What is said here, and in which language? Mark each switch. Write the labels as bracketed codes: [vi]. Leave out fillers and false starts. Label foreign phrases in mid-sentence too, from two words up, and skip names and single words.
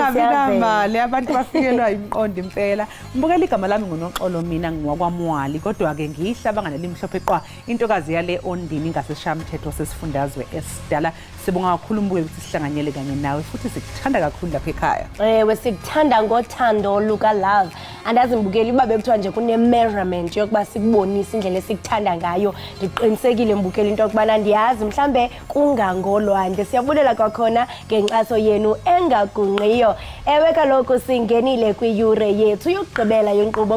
[zu] siyavela abantu bafikelwa imqondo impela. Mbukela igama lami ngoNoxolo mina ngiwakwamwali kodwa ke ngihla banganeli mhlophe qwa intokazi yale ondini ngaseshamthetho sesifundazwe esidala. Sibonga kakhulu mbukeli ukuthi sihlanganyele kanye nawe futhi sikuthanda kakhulu lapha ekhaya. [xh] Ewe sikuthanda ngothando luka love. Andazi mbukeli babe kuthiwa nje kune measurement yokuba sikubonisa indlela esikuthanda ngayo. Ndiqinisekile mbukeli into yokubana ndiyazi mhlambe kungangolwandle. Siyabulela kwakhona ngenkxaso yenu engagungqiyo. Ewe kaloku singenile kwiyure yethu yokugqibela yenkqubo.